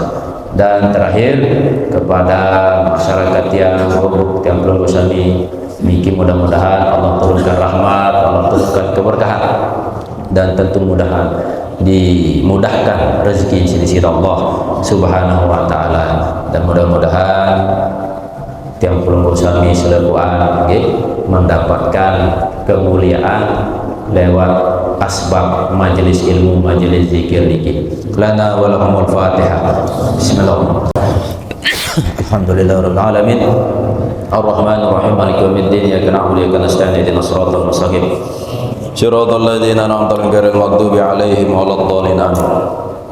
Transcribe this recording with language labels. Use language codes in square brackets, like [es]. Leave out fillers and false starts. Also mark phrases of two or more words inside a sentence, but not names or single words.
[id] Dan terakhir kepada masyarakat yang buruk yang belum bersami miki, mudah-mudahan Allah turunkan rahmat, Allah turunkan keberkahan, dan tentu mudahan dimudahkan rezeki di sisi Allah [ar] سبحانه وتعالى, [id] dan mudah-mudahan tiang belum bersami selakuan mendapatkan kemuliaan lewat asbab majelis ilmu, majelis zikir niki. [ar] لنا ولهم الفاتحة. بسم الله الرحمن الرحيم. الحمد لله رب العالمين. الرحمن الرحيم. مالك يوم الدين. إياك نعبد وإياك نستعين. اهدنا الصراط المستقيم. صراط الذين أنعمت عليهم غير المغضوب عليهم ولا الضالين.